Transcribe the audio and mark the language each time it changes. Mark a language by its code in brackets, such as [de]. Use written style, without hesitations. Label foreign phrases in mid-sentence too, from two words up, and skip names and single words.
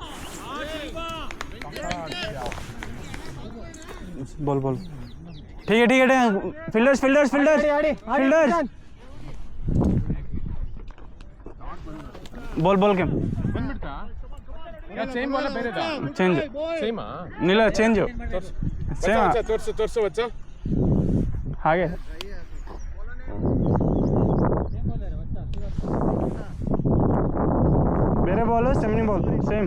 [hi] बोल बोल. ठीक है फील्डर्स फील्डर्स फील्डर्स फील्डर्स बोल बोल के [kn] ಬಂದ್ಬಿಡ್ತಾ? ಯಾ ಸೇಮ್ ಬಾಲ್ ಬೇರೆದಾ? ಚೇಂಜ್ ಸೇಮಾ? ಇಲ್ಲ ಚೇಂಜ್ ಸೇಮ್ ತೋರ್ಸು ಬಚ್ಚ. ಹಾಗೆ ಬೇರೆ ಬಾಲ್ ಸೆಮಿನಿ ಬಾಲ್ ಸೇಮ್.